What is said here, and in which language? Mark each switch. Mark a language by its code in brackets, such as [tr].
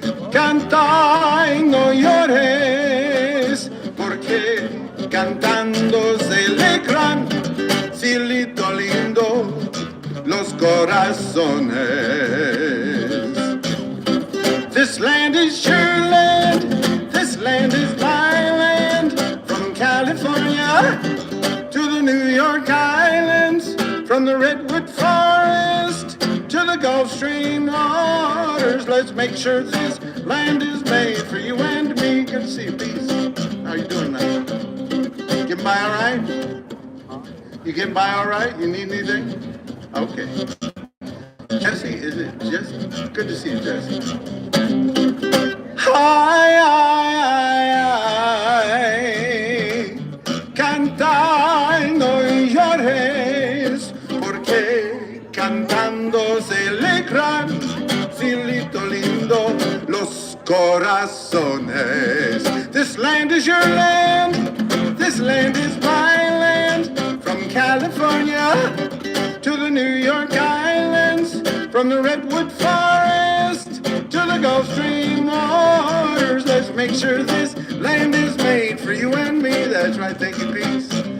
[es] Canta y no llores, porque cantando se alegran, cielito lindo, los corazones. [en] This land is your land, this land is my land, from California to the New York Islands, from the Redwood Forest to the Gulf Stream waters. Let's make sure this land is made for you and me. Good to see you, peace. How you doing now? Getting by all right? You getting by all right? You need anything? Okay. Jesse, is it Jesse? Good to see you, Jesse. Ay, ay, ay, ay. [es] Canta y no llores, porque cantando se alegran, cielito lindo, los corazones. [en] This land is your land, this land is my land, from California to the New York Islands, from the Redwood Forest to the Gulf Stream waters. Let's make sure this land is made for you and me. That's right, thank you, peace.